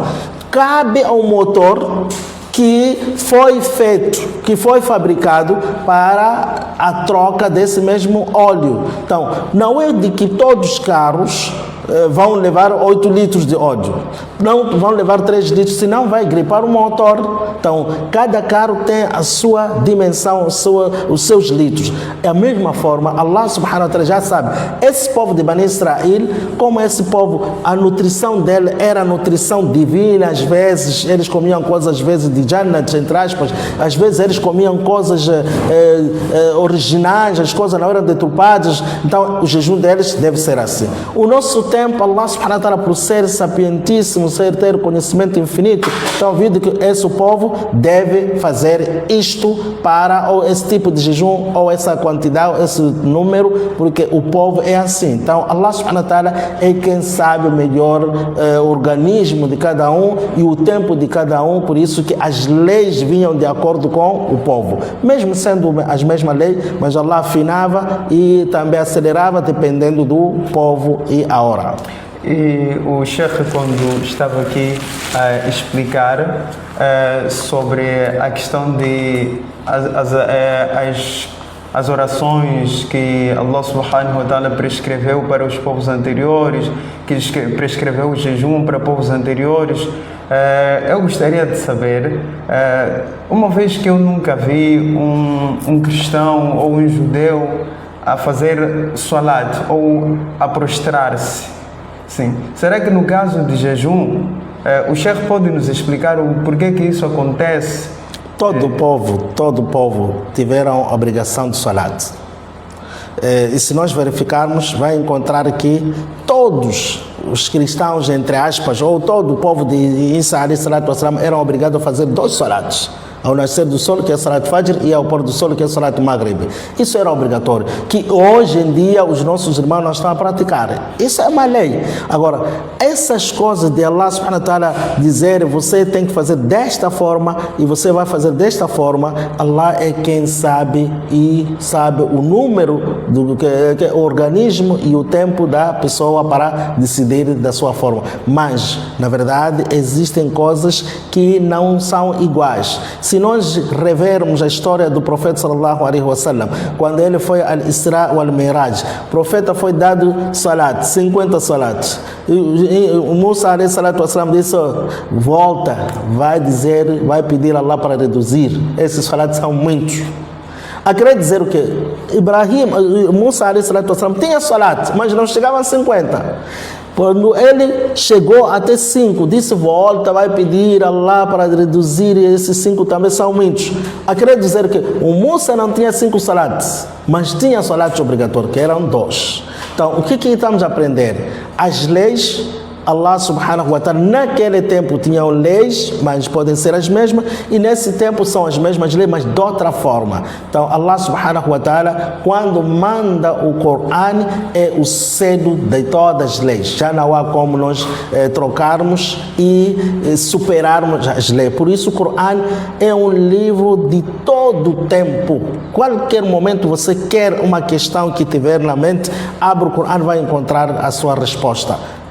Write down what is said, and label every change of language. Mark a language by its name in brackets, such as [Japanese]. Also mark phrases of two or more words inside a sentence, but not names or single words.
[Portuguese] Cabe ao motor que foi feito, que foi fabricado para a troca desse mesmo óleo. Então, não é de que todos os carros vão levar 8 litros de óleo, não vão levar 3 litros, senão vai gripar o motor. Então, cada carro tem a sua dimensão, os seus litros. É a mesma forma, [Arabic] الله سبحانه وتعالى [Portuguese] já sabe, esse povo de Bani Israel, como esse povo, a nutrição dele era nutrição divina, às vezes eles comiam coisas, às vezes de Jannat, entre aspas, às vezes eles comiam coisas originais, as coisas não eram deturpadas, então o jejum deles deve ser assim. O nosso tempo, [Arabic] الله سبحانه وتعالى, [Portuguese] por ser sapientíssimo, ter conhecimento infinito, então viu que esse povo deve fazer isto para ou esse tipo de jejum, ou essa quantidade, esse número, porque o povo é assim. Então [Arabic] الله سبحانه وتعالى [Portuguese] é quem sabe o melhor organismo de cada um e o tempo de cada um, por isso que as leis vinham de acordo com o povo, mesmo sendo as mesmas leis, mas Allah afinava e também acelerava dependendo do povo e a hora. E o Sheikh, quando estava aqui a explicar sobre a questão de as orações que [Arabic] الله سبحانه وتعالى [Portuguese] prescreveu para os povos anteriores, que prescreveu o jejum para povos anteriores, eu gostaria de saber, uma vez que eu nunca vi um cristão ou um judeu a fazer salat ou a prostrar-se, sim. Será que no caso de jejum, o Sheikh pode nos explicar o porquê que isso acontece? Todo o povo tiveram a obrigação de salat. E se nós verificarmos, vai encontrar que todos os cristãos, entre aspas, ou todo o povo de Isa [Arabic] عليه الصلاة والسلام, [Portuguese] eram obrigados a fazer 2 salats. Ao nascer do sol, que é [Arabic] صلاة الفجر, [Portuguese] e ao pôr do sol, que é [Arabic] صلاة المغرب. [Portuguese] Isso era obrigatório, que hoje em dia os nossos irmãos não estão a praticar. Isso é uma lei. Agora, essas coisas de [Arabic] الله سبحانه وتعالى [Portuguese] dizer, você tem que fazer desta forma e você vai fazer desta forma, Allah é quem sabe e sabe o número do o organismo e o tempo da pessoa para decidir da sua forma. Mas, na verdade, existem coisas que não são iguais. Se nós revermos a história do profeta [Arabic] صلى الله عليه وسلم, [Portuguese] quando ele foi [Arabic] الإسراء والمعراج, [Portuguese] o profeta foi dado salat, 50 salats. O Musa [Arabic] عليه الصلاة والسلام [Portuguese] disse, volta, vai pedir a Allah para reduzir. Esses salats são muitos. Quer dizer o quê? Musa [Arabic] عليه الصلاة والسلام [Portuguese] tinha salat, mas não chegavam a 50. Quando ele chegou até 5, disse, volta, vai pedir a Allah para reduzir, e esses 5 também são muitos. Quer dizer que o Musa não tinha 5 salats, mas tinha salats obrigatórios, que eram 2. Então, o que estamos a aprender? As leis, [Arabic] الله سبحانه وتعالى, [Portuguese] naquele tempo tinham leis, mas podem ser as mesmas, e nesse tempo são as mesmas leis, mas de outra forma. Então, [Arabic] الله سبحانه وتعالى, [Portuguese] quando manda o Corão, é o selo de todas as leis. Já não há como nós trocarmos e superarmos as leis. Por isso, o Corão é um livro de todo o tempo. Qualquer momento você quer uma questão que tiver na mente, abre o Corão, vai encontrar a sua resposta.